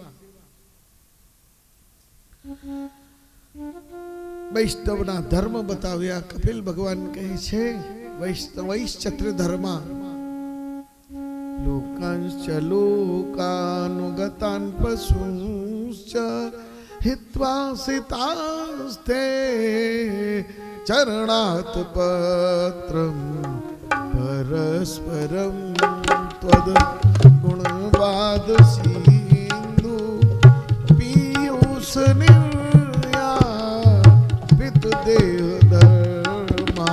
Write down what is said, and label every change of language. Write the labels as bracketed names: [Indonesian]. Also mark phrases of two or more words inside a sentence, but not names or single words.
[Gujarati] વૈષ્ણવના ધર્મ બતાવ્યા. કપિલ ભગવાન કહે છે, [Sanskrit] वैष्णवैश्चत्र धर्मा लोकांश्च लोकानुगतान पशुंश्च हित्वा सितास्ते चरणात् पत्रं परस्परं त्वद् गुणवाद सिंधु पीयूष निर्यापित देह धर्मा.